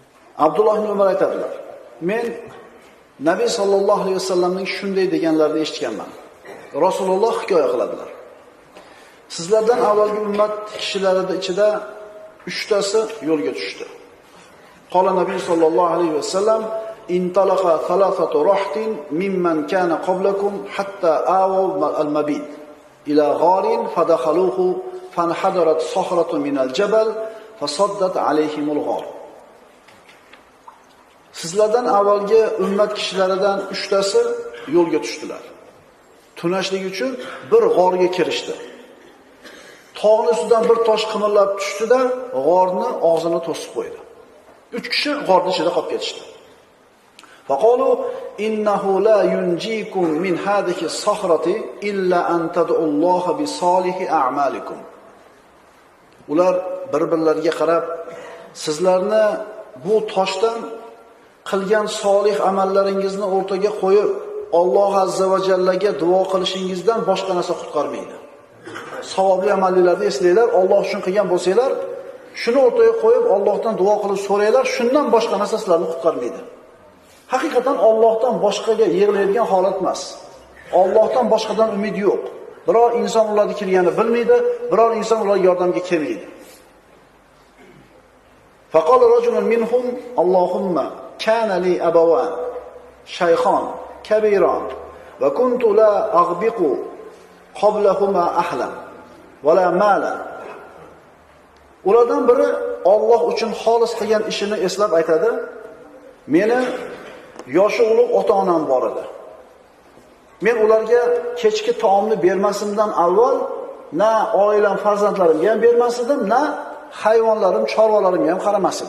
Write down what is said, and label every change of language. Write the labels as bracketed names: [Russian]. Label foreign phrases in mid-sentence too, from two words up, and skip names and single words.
[Uzbek] Abdulloh ibn Umar aytadilar: "Men Nabiy [Arabic] صلى الله عليه وسلم [Uzbek] shunday deganlarini eshitganman." Rasululloh hikoya qiladilar: "Sizlardan avvalgi ummat kishilarining ichida 3 tasi yo'lga tushdi. [Arabic] قال النبي صلى الله عليه وسلم: "انطلق ثلاثة رهط ممن كان قبلكم حتى أووا المبيت إلى غار فدخلوه فانحدرت صخرة من الجبل فسدت عليهم الغار." [Uzbek] Sizlardan avvalgi ummat kishilaridan 3 tasi yo'lga tushdilar. Tunashlik uchun bir g'orga kirishdi. Tog'ning ustidan bir tosh qimirlab tushdi-da, g'orni og'zini to'sib qo'ydi. 3 kishi g'orning ichida qolib ketishdi. [Arabic] فقالوا إنه لا ينجيكم من هذه الصخرة إلا أن تدعوا الله بصالح أعمالكم. [Uzbek] Ular bir-birlariga qarab, sizlarni bu toshdan qilgan solih amallaringizni o'rtaga qo'yib, Alloh azza va jallaga duo qilishingizdan boshqa narsa qutqarmaydi. Savobli amallarni eslanglar, Alloh uchun qilgan bo'lsanglar, shuni o'rtaga qo'yib Allohdan duo qilib so'ranglar, shundan boshqa narsa sizlarni qutqarmaydi. Haqiqatan Allohdan boshqaga yig'laydigan holat emas. Allohdan boshqadan umid yo'q. Biror inson ularni kelganini bilmaydi, biror inson ularga yordamga kelmaydi. [Arabic] فقال رجل منهم اللهم كان لي أبوان شيخان كبيران وكنت لا أغبق قبلهما أهلا ولا مالا. [Uzbek] Ulardan biri Alloh uchun xolis qilgan ishini eslab aytadi: "Meni yoshi ulug' ota-onam bor edi. Men ularga kechki taomni bermasimdan avval na oilam, farzandlarimga ham bermas edim, na hayvonlarim, chorvalarimga ham qaramas edim."